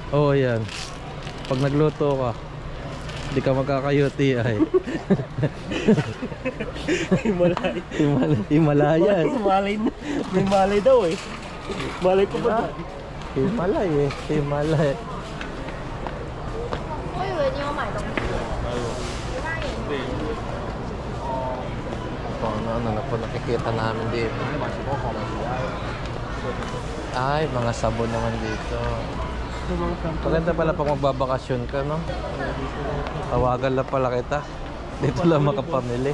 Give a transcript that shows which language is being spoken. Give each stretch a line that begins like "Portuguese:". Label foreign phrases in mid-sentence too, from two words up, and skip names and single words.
Filipino: Oo, yan. Pag nagluto ka, hindi ka magkaka-UTI. Himalay. Himalayan. May malay daw eh. Malay ko ba? Himalay eh. Himalay.
Chinese: 我以为你有买东西。
Filipino: Ano na po nakikita namin dito. Ay, mga sabon naman dito. Maganda pala pag magbabakasyon ka, no? Tawagan lang pala kita. Dito lang makapamili.